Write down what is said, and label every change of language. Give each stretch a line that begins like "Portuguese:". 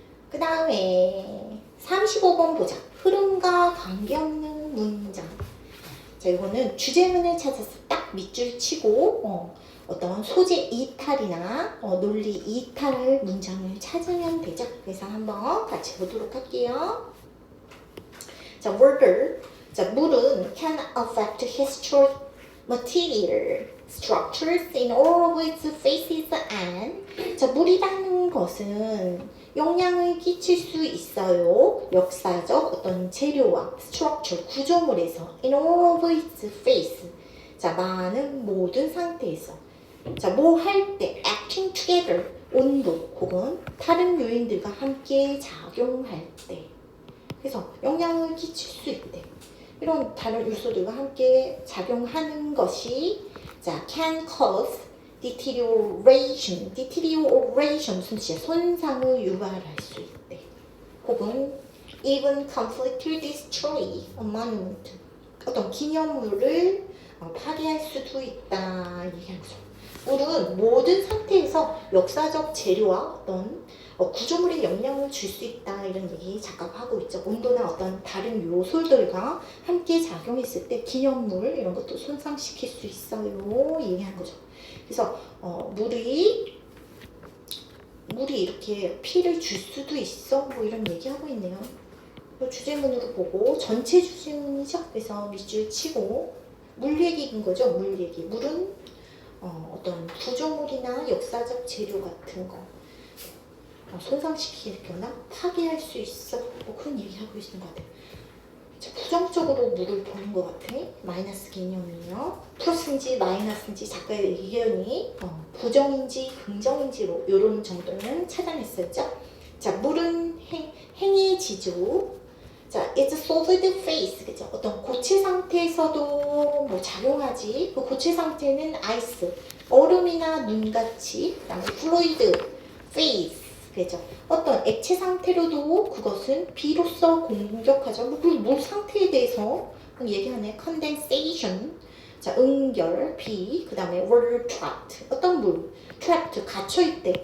Korean: 그 다음에 35번 보자. 흐름과 관계없는 문장. 자, 이거는 주제문을 찾아서 딱 밑줄 치고 어떤 소재 이탈이나 논리 이탈 문장을 찾으면 되죠. 그래서 한번 같이 보도록 할게요. 자, water.
English: 자,
Korean: 물은
English: can affect historic material structures in all of its phases and 자,
Korean: 물이라는 것은 영향을 끼칠 수 있어요. 역사적 어떤 재료와 structure, 구조물에서
English: in all of its phase.
Korean: 자, 많은 모든 상태에서 자, 뭐 할 때
English: acting together
Korean: 온도 혹은 다른 요인들과 함께 작용할 때 그래서 영향을 끼칠 수 있대. 이런 다른 요소들과 함께 작용하는 것이 자,
English: can cause deterioration.
Korean: deterioration 무슨 뜻이야? 손상을 유발할 수 있대. 혹은
English: even completely destroy a monument.
Korean: 어떤 기념물을 파괴할 수도 있다. 얘기하는 거죠. 물은 모든 상태에서 역사적 재료와 어떤 구조물에 영향을 줄 수 있다 이런 얘기 작가하고 있죠. 온도나 어떤 다른 요소들과 함께 작용했을 때 기념물 이런 것도 손상시킬 수 있어요 얘기하는 거죠. 그래서 물이 이렇게 피해를 줄 수도 있어 뭐 이런 얘기하고 있네요. 주제문으로 보고 전체 주제문이죠. 그래서 밑줄 치고 물 얘기인 거죠. 물 얘기. 물은 어떤 구조물이나 역사적 재료 같은 거 손상시키거나 파괴할 수 있어 뭐 그런 얘기하고 있는 것 같아요. 부정적으로 물을 보는 것 같아. 마이너스 개념이에요. 플러스인지 마이너스인지 작가의 의견이 부정인지 긍정인지로 이런 정도는 찾아냈었죠. 자, 물은 행해지죠.
English: 자, it's solid phase, 그죠?
Korean: 어떤 고체 상태에서도 뭐 작용하지. 그 고체 상태는 아이스, 얼음이나 눈같이, 그다음에 fluid phase, 그죠? 어떤 액체 상태로도 그것은 비로소 공격하죠. 물 상태에 대해서 얘기하네. condensation, 자, 응결, 비, 그다음에
English: water trapped,
Korean: 어떤 물, trapped, 갇혀있대.